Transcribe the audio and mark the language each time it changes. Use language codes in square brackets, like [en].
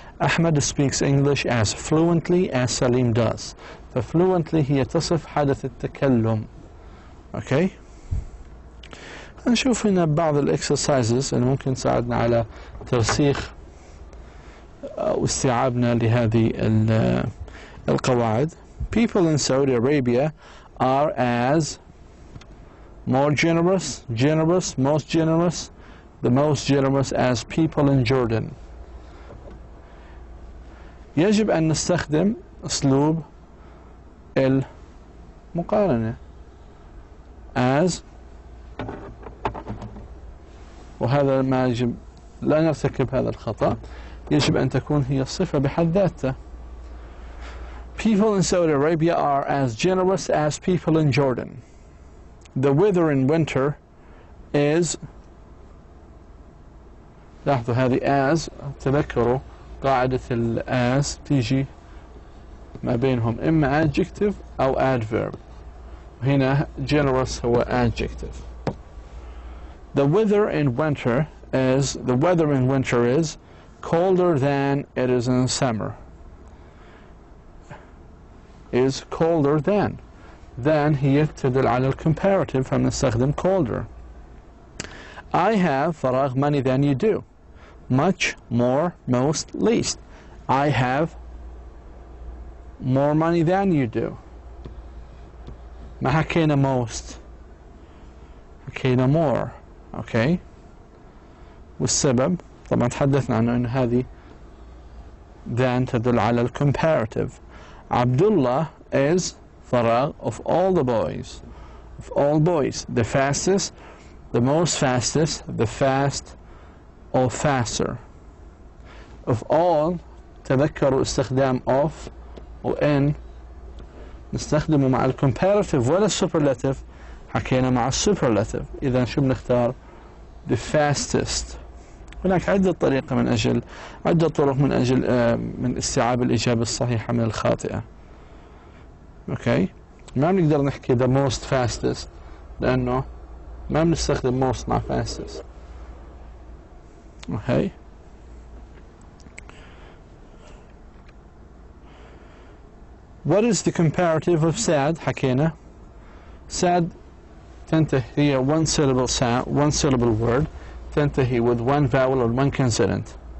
[en] أحمد speaks English as fluently as سليم does. [ar] فfluently هي تصف حدث التكلم. أوكي، نشوف هنا بعض الإكسرسايزز اللي ممكن تساعدنا على ترسيخ أو استيعابنا لهذه القواعد. [en] People in Saudi Arabia are as more generous, most generous, the most generous as people in Jordan. [ar] يجب أن نستخدم أسلوب المقارنة as، وهذا ما يجب لا نرتكب هذا الخطأ، يجب أن تكون هي الصفة بحد ذاتها. [en] People in Saudi Arabia are as generous as people in Jordan. The weather in winter is، [ar] لاحظوا هذه as، تذكروا قاعدة as تيجي ما بينهم إما adjective أو adverb، وهنا generous هو adjective. [en] The weather in winter is colder than it is in summer. Is colder than. [ar] Than هي تدل على الcomparative فبنستخدم colder. [en] I have فراغ money than you do. Much, more, most, least. I have more money than you do. [ar] ما حكينا most، حكينا more. اوكي، والسبب طبعا تحدثنا عنه انه هذه than تدل على الcomparative. [en] Abdullah is فراغ of all the boys. Of all boys. The fastest, the most fastest, the fast or faster. [ar] Of all تذكروا استخدام of و in نستخدمه مع الcomparative ولا الsuperlative، حكينا مع الsuperlative. إذا شو بنختار؟ [en] the fastest. [ar] هناك عدة طرق من أجل من استيعاب الإجابة الصحيحة من الخاطئة. أوكي، ما بنقدر نحكي [en] the most fastest [ar] لأنه ما بنستخدم most مع fastest. [en] Okay, what is the comparative of sad؟ [ar] حكينا [en] sad [ar] تنتهي هي [en] one syllable word تنتهي with one vowel or one consonant.